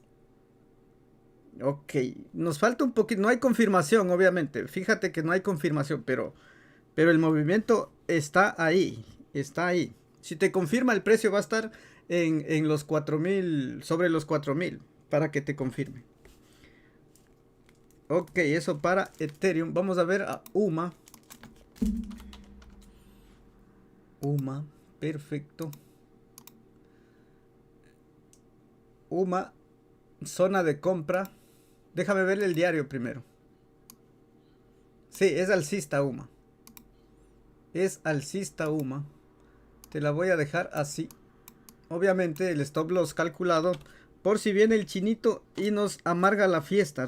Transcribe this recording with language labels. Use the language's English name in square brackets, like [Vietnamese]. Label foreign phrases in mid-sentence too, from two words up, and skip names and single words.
[Spanish] Ok, nos falta un poquito, no hay confirmación obviamente, fíjate que no hay confirmación, pero el movimiento está ahí, Si te confirma el precio va a estar en los 4.000, sobre los 4.000, para que te confirme. Ok, eso para Ethereum. Vamos a ver a UMA. UMA, perfecto. UMA, zona de compra. Déjame ver el diario primero. Sí, es alcista UMA. Es alcista UMA. Te la voy a dejar así. Obviamente el [English] stop loss [Spanish] calculado por si viene el chinito y nos amarga la fiesta.